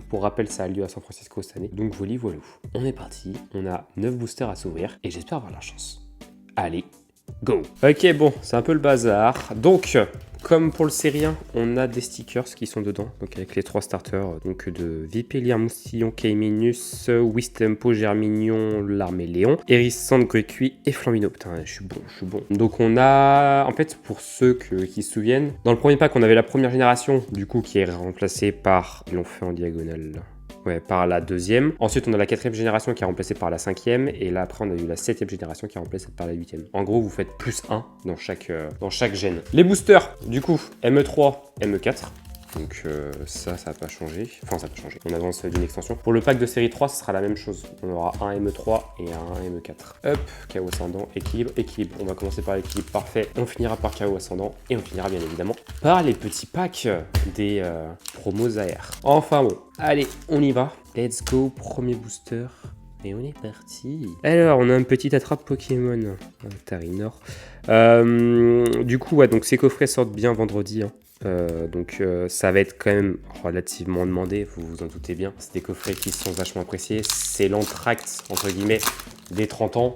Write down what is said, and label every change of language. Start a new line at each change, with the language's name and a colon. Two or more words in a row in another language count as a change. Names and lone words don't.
French: Pour rappel, ça a lieu à San Francisco cette année. Donc, voilà. On est parti. On a 9 boosters à s'ouvrir et j'espère avoir la chance. Allez, go! Ok, bon, c'est un peu le bazar. Donc, comme pour le série 1, on a des stickers qui sont dedans. Donc, avec les 3 starters donc de Vipélier, Moustillon, Kaiminus, Wistempo, Germignon, Larméléon, Hérissante, Grécuit et Flambino. Putain, je suis bon. Donc, on a, en fait, pour ceux qui se souviennent, dans le premier pack, on avait la première génération, du coup, qui est remplacée par, ils l'ont fait en diagonale là. Ouais, par la 2e. Ensuite, on a la 4e génération qui est remplacée par la 5e. Et là, après, on a eu la 7e génération qui est remplacée par la 8e. En gros, vous faites plus 1 dans chaque gène. Les boosters, du coup, ME3, ME4. Donc ça n'a pas changé. Enfin, ça n'a pas changé. On avance d'une extension. Pour le pack de série 3, ce sera la même chose. On aura un ME3 et un ME4. Hop, chaos ascendant, équilibre. On va commencer par l'équilibre parfait. On finira par chaos ascendant. Et on finira bien évidemment par les petits packs des promos AR. Enfin bon, allez, on y va.
English: Let's go,
French: premier booster. Et on est parti. Alors, on a un petit attrape Pokémon. Tarinor. Du coup, ouais, donc ces coffrets sortent bien vendredi. Hein. Donc ça va être quand même relativement demandé, vous vous en doutez bien. C'est des coffrets qui sont vachement appréciés. C'est l'entracte, entre guillemets, des 30 ans.